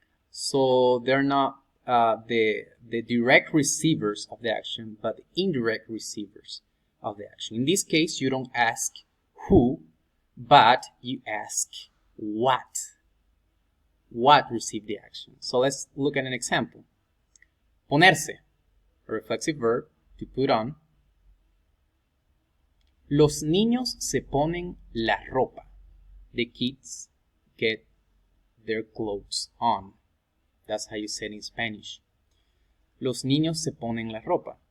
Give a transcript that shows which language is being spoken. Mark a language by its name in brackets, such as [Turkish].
[English] So they're not the direct receivers of the action, but the indirect receivers of the action. In this case, you don't ask who, but you ask what. What received the action? So let's look at an example. Ponerse, a reflexive verb, to put on. [Spanish] Los niños se ponen la ropa. [English] The kids get their clothes on. That's how you say it in Spanish. [Spanish] Los niños se ponen la ropa.